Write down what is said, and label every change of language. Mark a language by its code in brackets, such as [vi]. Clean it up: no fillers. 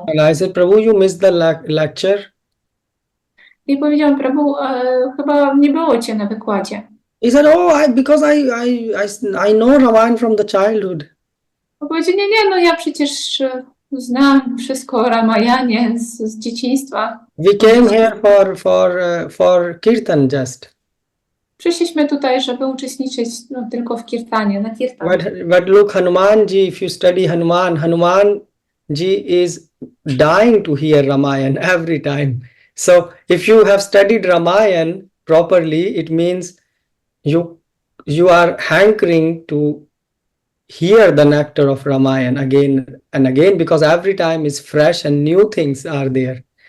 [en] And I said, Prabhu, you missed the lecture. [pl] I powiedziałam, Prabhu, chyba nie było cię na wykładzie. [en] He said, because I know Ramayana from the childhood. [pl] On powiedział, nie, no ja przecież znam wszystko o Ramayanie z dzieciństwa. [en] We came here for kirtan just. [pl] Przyszliśmy tutaj, żeby uczestniczyć tylko w kirtanie, na kirtan. [en] But look, Hanumanji, if you study Hanumanji is dying to hear Ramayana every time. So if you have studied Ramayana properly, it means you are hankering to hear the nectar of Ramayana again and again, because every time is fresh and new things are there.